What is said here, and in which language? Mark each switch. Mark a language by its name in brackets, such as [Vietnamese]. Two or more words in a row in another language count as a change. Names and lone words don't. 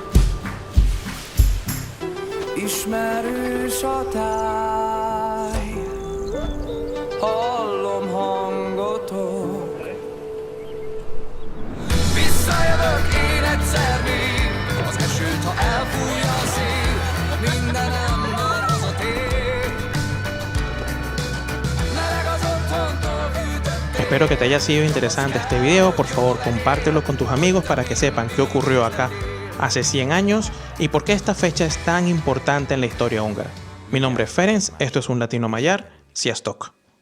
[Hungarian] Ismerős a táj, hallom hangotok. Visszajövök én egyszer még, az esőt, ha elfújja a szél, mindenem dolgozott ég. Meleg az otthontól fűtött. [Spanish] Espero que te haya sido interesante este video. Por favor, compártelo con tus amigos para que sepan qué ocurrió acá hace 100 años y por qué esta fecha es tan importante en la historia húngara. Mi nombre es Ferenc, esto es Un Latino Magyar, Sziasztok.